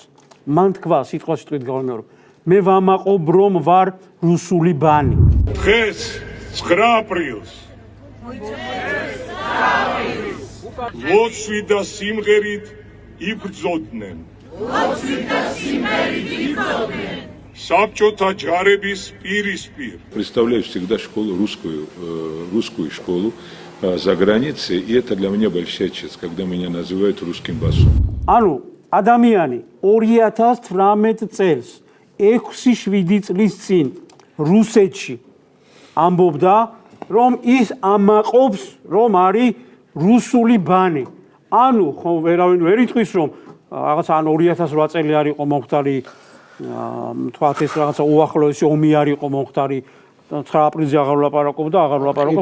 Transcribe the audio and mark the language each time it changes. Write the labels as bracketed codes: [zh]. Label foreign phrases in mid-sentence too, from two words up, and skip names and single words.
[ka] მან თქვა სიტყვასიტყვით გავიმეორო. მე ვამაყობ რომ ვარ რუსული ბანი. დღეს 9 აპრილს ლოცვით და სიმღერით იბრძოდნენ. Საბჭოთა ჯარების პირისპირ. [ru] Представляю всегда школу, русскую школу за границей, и это для меня большая честь, когда меня называют русским басом. [ka] ანუ ადამიანი 2018 წელს 6-7 წლის წინ რუსეთში ამბობდა, რომ ის ამაყობს, რომ არის რუსული ბანი. ანუ ხო ვერავინ ვერ იტყვის, რომ რაღაცა ან 2008 წელი არ იყო მომხდარი თქვათ ეს რაღაცა უახლოესი ომი არ იყო მომხდარი 9 აპრილზე აღარ ვლაპარაკობ და აღარ ვლაპარაკობ